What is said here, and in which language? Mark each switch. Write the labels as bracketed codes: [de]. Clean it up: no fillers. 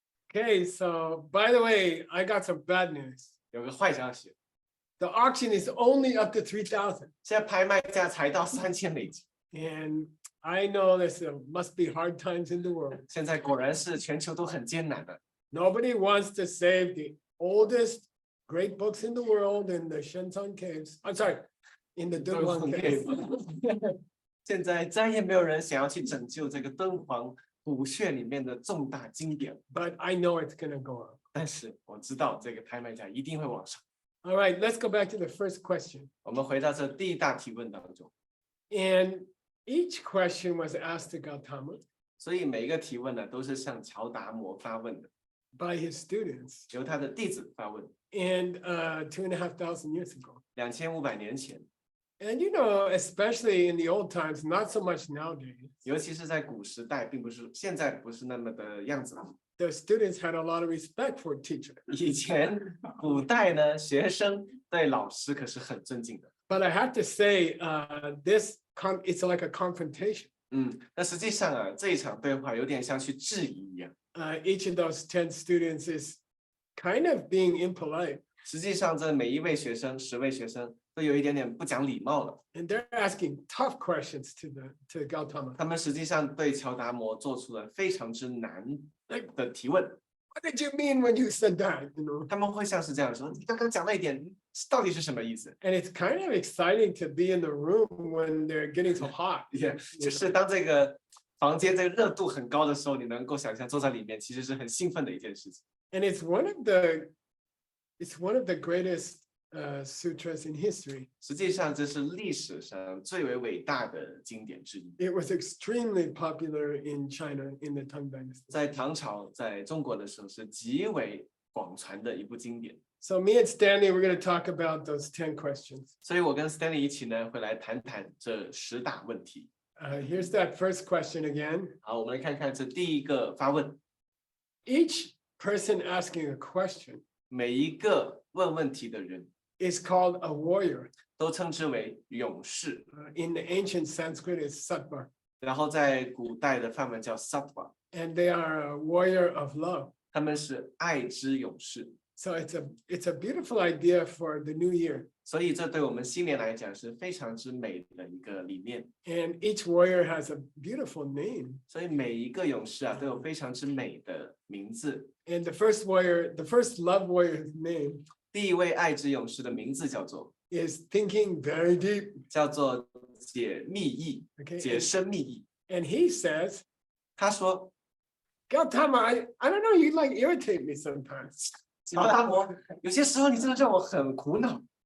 [en] Okay, so by the way, I got some bad news. [zh] 有个坏消息， [en] The auction is only up to 3,000. [zh] 现在拍卖价才到$3000。 [en] And I know this must be hard times in the world. [zh] 现在果然是全球都很艰难的， [en] Nobody wants to save the oldest great books in the world in the Xuanzang caves. I'm sorry, in the Dunhuang caves. [zh] 现在再也没有人想要去拯救这个敦煌古穴里面的重大经典， [en] But I know it's gonna go up. [zh] 但是我知道这个拍卖价一定会往上。 [en] All right, let's go back to the first question. [zh] 我们回到这第一大提问当中， [en] And each question was asked to Gautama [zh] 所以每一个提问呢都是向乔达摩发问的， [en] by his students [zh] 由他的弟子发问。 [en] and 2,500 years ago. [zh] 2500年前， [en] And you know, especially in the old times, not so much nowadays. [zh] 尤其是在古时代，并不是现在不是那么的样子了。 [en] The students had a lot of respect for teacher. [zh] 以前古代呢，学生对老师可是很尊敬的。 [en] But I have to say, it's like a confrontation. [zh] 那实际上啊，这一场对话有点像去质疑一样。 [en] Each of those 10 students is kind of being impolite. [zh] 实际上，这每一位学生，10位学生都有一点点不讲礼貌了。 [en] And they're asking tough questions to Gautama. [zh] 他们实际上对乔达摩做出了非常之难的提问。 [en] What did you mean when you said that? You know? [zh] 他们会像是这样说：“你刚刚讲那一点到底是什么意思 [en] And it's kind of exciting to be in the room when they're getting so hot.？” [zh] 就是当这个房间这个热度很高的时候，你能够想象坐在里面其实是很兴奋的一件事情。 [en] And it's one of the greatest sutras in history. [zh] 实际上，这是历史上最为伟大的经典之一。 [en] It was extremely popular in China in the Tang Dynasty. [zh] 在唐朝，在中国的时候是极为广传的一部经典。 [en] So me and Stanley, we're going to talk about those 10 questions. [zh] 所以我跟 Stanley 一起呢，会来谈谈这10大问题。 [en] Here's that first question again. [zh] 好，我们来看看这第一个发问。 [en] Each person asking a question [zh] 每一个问问题的人 [en] is called a warrior. [zh] 都称之为勇士， [en] In the ancient Sanskrit, it's sattva. [zh] 然后在古代的梵文叫 sattva， [en] And they are a warrior of love. [zh] 他们是爱之勇士。 [en] So it's a beautiful idea for the new year. [zh] 所以这对我们新年来讲是非常之美的一个理念。 [en] And each warrior has a beautiful name. [zh] 所以每一个勇士啊都有非常之美的名字。 [en] And the first love warrior's name [zh] 第一位爱之勇士的名字叫做 [en] is thinking very deep. [zh] 解密意， [en] Okay. [zh] 解深密意。 [en] And he says, [zh] 他说 [en] Gautama, I don't know, you like irritate me sometimes.：“ [zh] 乔达摩，有些时候你真的让我很苦恼。